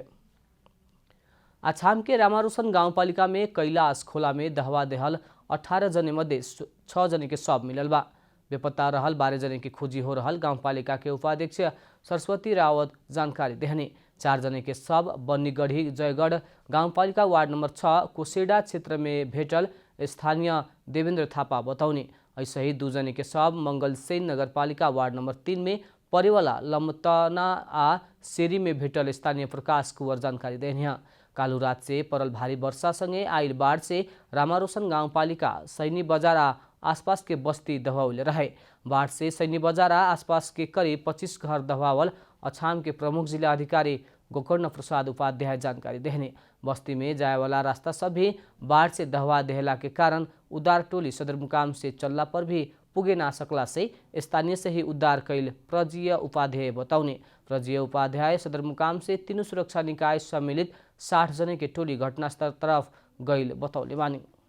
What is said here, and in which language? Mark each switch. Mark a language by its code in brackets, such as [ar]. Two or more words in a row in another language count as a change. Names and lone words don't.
[bho] अछाम के रामारोशन गाउँपालिका में कैलाश खोला में दहवा देहल 18 जने मध्ये 6 जने के शव मिलल बा। बेपत्ता रहल 12 जने की खोजी हो रहल गाउँपालिका के उपाध्यक्ष सरस्वती रावत जानकारी देहने। 4 जने के शव बन्नीगढी जयगढ गाउँपालिका वार्ड नंबर 6 कोसेडा क्षेत्र में भेटल स्थानीय देवेन्द्र थापा बताउने। ऐसे ही 2 जने के शव मंगलसेन नगरपालिका वार्ड नंबर 3 में परेवाला लमतना आ सेरी में भेटल स्थानीय प्रकाश कुंवर जानकारी देहने। कालू रात से परल भारी वर्षा संगे आइल बाढ़ से रामारोशन गाउँपालिका सैनी बजार आ आसपास के बस्ती दबावले रहे। बाढ़ से सैनी बजार आ आसपास के करीब 25 घर दबावल अछाम के प्रमुख जिला अधिकारी गोकर्ण प्रसाद उपाध्याय जानकारी देहने। बस्ती में जाए वाला रास्ता सब भी बाढ़ से दहवा देहला के कारण उद्धार टोली सदरमुकाम से चलला पर भी पुगे ना सकला से स्थानीय से ही उद्धार कैल प्रजीय उपाध्याय बताउने। प्रजीय उपाध्याय सदरमुकाम से तीनों सुरक्षा निकाय सम्मिलित 60 जने के टोली घटनास्थल तरफ गइल बतौले बानी।